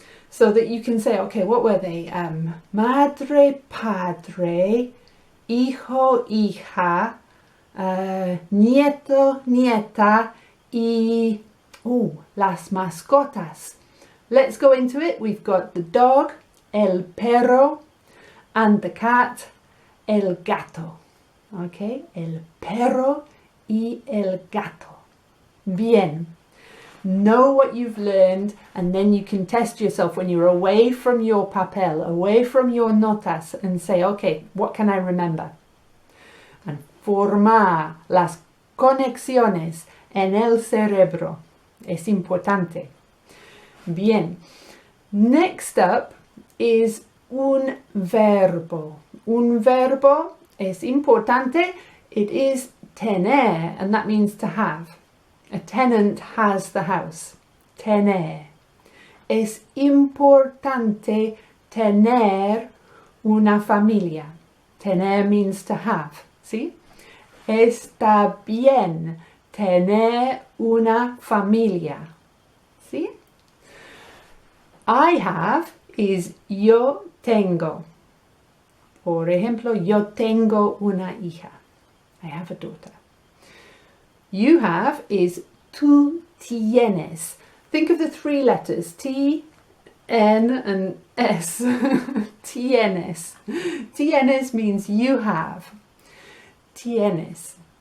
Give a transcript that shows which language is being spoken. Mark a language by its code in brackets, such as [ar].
[en] So that you can say, okay, what were they? [es] Madre, padre, hijo, hija, nieto, nieta, y las mascotas. [en] Let's go into it. We've got the dog, el perro, and the cat, el gato. [es] Okay, el perro y el gato. Bien. [en] Know what you've learned, and then you can test yourself when you're away from your papel, away from your notas, and say, okay, what can I remember? [es] And formar las conexiones en el cerebro. Es importante. Bien. [en] Next up is [es] un verbo. Un verbo es importante. [en] It is tener, and that means to have. A tenant has the house. Tener. [es] Es importante tener una familia. [en] Tener means to have. [es] ¿Sí? Está bien tener una familia. ¿Sí? [en] I have is [es] yo tengo. Por ejemplo, yo tengo una hija. [en] I have a daughter. You have is [es] tú tienes. [en] think of the three letters, T, N and S. Tienes. Tienes means you have. Tienes.